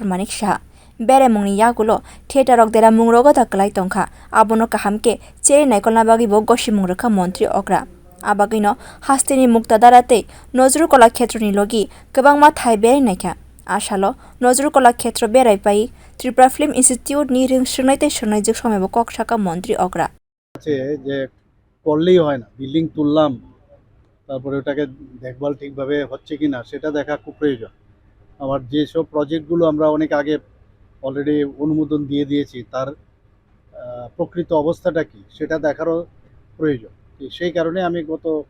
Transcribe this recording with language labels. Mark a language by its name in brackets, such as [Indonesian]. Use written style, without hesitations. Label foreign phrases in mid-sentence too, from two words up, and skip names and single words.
[Kok Borok] Manik Saha beremungni yagulo theater rok dera mungrogo ta klai tongkha abono kahamke cheri naikolna bagi bo gosimung rakha montri okra abagino hasteni muktadarate nojru kola khetroni logi kwbangma thai berai naikha asalo nojru kola khetro berai pai Tripura Film Institute ni ringsunai tei sunaijuk somebo kok saka montri okra [Bangla] আছে যে করলেই হয় না বিল্ডিং তুললাম তারপরে ওটাকে দেখভাল ঠিকভাবে হচ্ছে কিনা সেটা দেখা খুব প্রয়োজন আমার যেসব প্রজেক্টগুলো আমরা অনেক আগে অলরেডি অনুমোদন দিয়ে দিয়েছি তার প্রকৃত অবস্থাটা কি সেটা দেখারও প্রয়োজন সেই কারণে আমি গত